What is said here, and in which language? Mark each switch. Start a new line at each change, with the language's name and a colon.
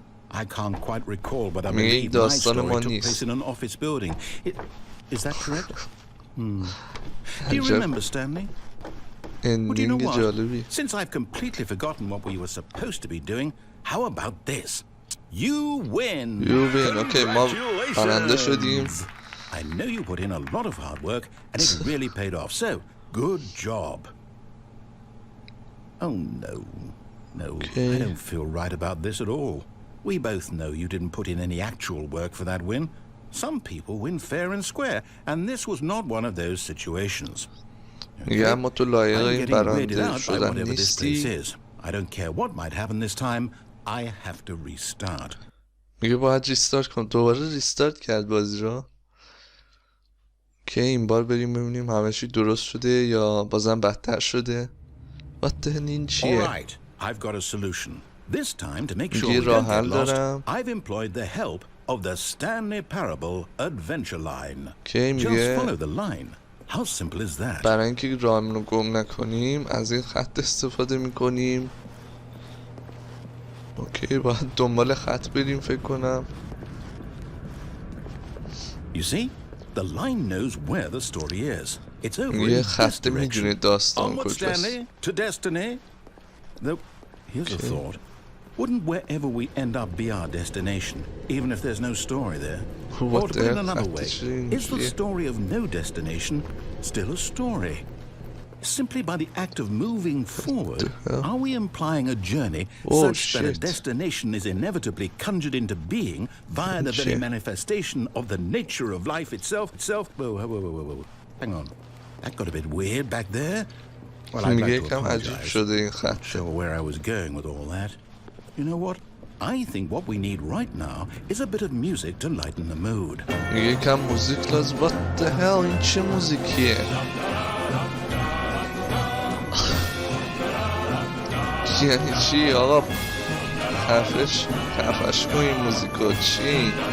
English: I can't quite recall, but I believe my story took place in an office building. Is that correct? Do you remember, Stanley? Well, do you know what? Since I've completely forgotten what we were supposed to be doing, how about this? You win! You win. Okay,
Persian: ما برنده شدیم.
English: I know you put in a lot of hard work, and it really paid off. So, good job. Oh no, okay. I don't feel right about this at all. We both know you didn't put in any actual work for that win. Some people win fair and square, and this was not one of those situations. Okay? I'm getting weirded out by whatever this place is. I don't care what might happen this time. I have to restart.
Persian: میگه باید ریستارت کنم. دوباره ریستارت کرد بازی رو. که این بار بریم ببینیم همه چی درست شده یا بازم بدتر شده.
English: What the hell
Persian: این چیه؟
English: Alright, I've got a solution. This time to make sure we don't get lost, I've employed the help of the Stanley Parable-Adventure line. Just follow the line. How simple is that?
Persian: برای اینکه راهمون رو گم نکنیم از این خط استفاده میکنیم. اوکی باید دنبال خط بریم فکر کنم.
English: You see? The line knows where the story is. It's over in this direction. Onward, Stanley, to destiny. Though, here's a thought. Wouldn't wherever we end up be our destination, even if there's no story there? Or to put it another way, is the story of no destination still a story? Simply by the act of moving forward, are we implying a journey such that a destination is inevitably conjured into being via the very manifestation of the nature of life itself? Whoa. Hang on. That got a bit weird back there. Well, I'd like to apologize. Not sure where I was going with all that. You know what? I think what we need right now is a bit of music to lighten the mood.
Persian: یکم موزیک لازم.
English: What the hell
Persian: این چه موزیکیه؟ یعنی چی آقا؟ خفش کن این موزیکو چی؟